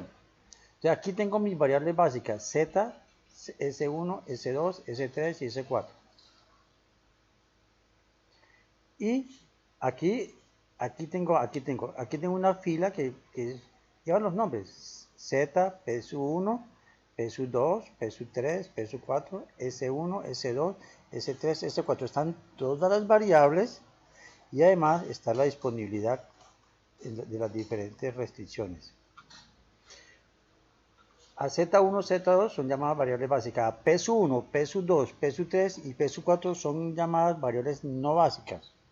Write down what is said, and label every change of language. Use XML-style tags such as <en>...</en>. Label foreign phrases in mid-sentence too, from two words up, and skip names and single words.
<es>Entonces, aquí tengo mis variables básicas, Z, S1, S2, S3 y S4. Y aquí tengo una fila que lleva los nombres Z, PSU1, PSU2, PSU3, PSU4, S1, S2, S3, S4. Están todas las variables y además está la disponibilidad de las diferentes restricciones. A Z1, Z2 son llamadas variables básicas. A PSU1, PSU2, PSU3 y PSU4 son llamadas variables no básicas.</es>